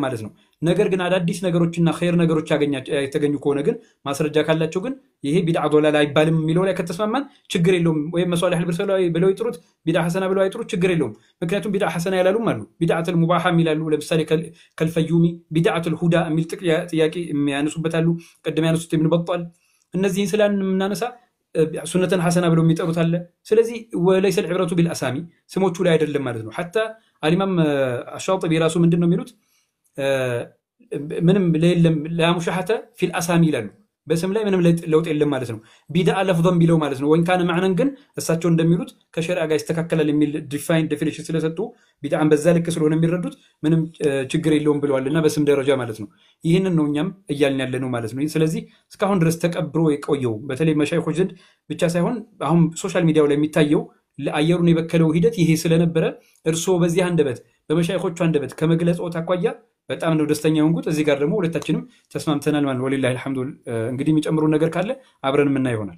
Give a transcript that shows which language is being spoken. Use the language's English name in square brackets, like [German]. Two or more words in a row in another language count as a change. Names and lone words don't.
[Amharic] ማለት ነው። ነገር ግን አዳዲስ ነገሮችና ኸይር ነገሮች የተገኙ ከሆነ ግን ማስረጃ ካላቸው ግን ይሄ [Arabic] بدعة ضلالة [Amharic] አይባልም የሚለው ላይ ከተስማማን ችግር የለውም። ወይም [Arabic] مصالح مرسلة [Amharic] ብለው ይጥሩት [Arabic] بدعة حسنة [Amharic] ብለው አይጥሩት ችግር የለውም። ምክንያቱም [Arabic] بدعة حسنة [Amharic] ያላሉም አሉ [Arabic] بدعة المباح [Amharic] የሚላሉ ለምሳሌ ከልፈዩሚ [Arabic] بدعة الهدى [Amharic] የሚል ጥያቄ የሚያነሱበታሉ። ቀደም ያነሱት ኢብኑ በጣል እነዚህን ስለምናነሳ [Arabic] سنة حسنة [Amharic] ብለው የሚጠሩት አለ። ስለዚህ [Arabic] وليس العبرة بالاسامي [Amharic] ስሞቹ ላይ አይደለም ማለት ነው። [Arabic] حتى الامام الشاطبي [Amharic] ራሱ ምንድነው የሚሉት ምንም ለየለም [Arabic] لا مشاحة في الاسامي [Amharic] ይላሉ በስም ላይ ምንም ለውጥ የለም ማለት ነው። ቢድዓ ለፍظን ቢለው ማለት ነው። [Arabic] وإن كان معنى [Amharic] ግን እሳቸው እንደሚሉት ከሸሪዓ ጋር ይስተካከላል የሚል ዲፊኒሽን ስለሰጡ ቢድዓን በዛ ልክ ስለሆነ የሚረዱት ምንም ችግር የለውም ብለዋልና በስም ደረጃ ማለት ነው። ይህንን ነው እኛም እያልን ያለ ነው ማለት ነው። ስለዚህ እስካሁን ድረስ ተቀብሮ የቆየው በተለይ መሻይኾች ዘንድ ብቻ ሳይሆን አሁን [English] social media [Amharic] ላይ የሚታየው ለአየሩን የበከለው ሂደት ይሄ ስለነበረ እርስዎ በዚህ አንደበት በመሻይኾቹ አንደበት ከመግለጽ አኳያ በጣም ነው ደስተኛ የሆንኩት። እዚህ ጋር ደግሞ ሁለታችንም ተስማምተናል ማለት [Arabic] ولله الحمد። [Amharic] እንግዲህ የሚጨምሩ ነገር ካለ አብረን የምናይ ይሆናል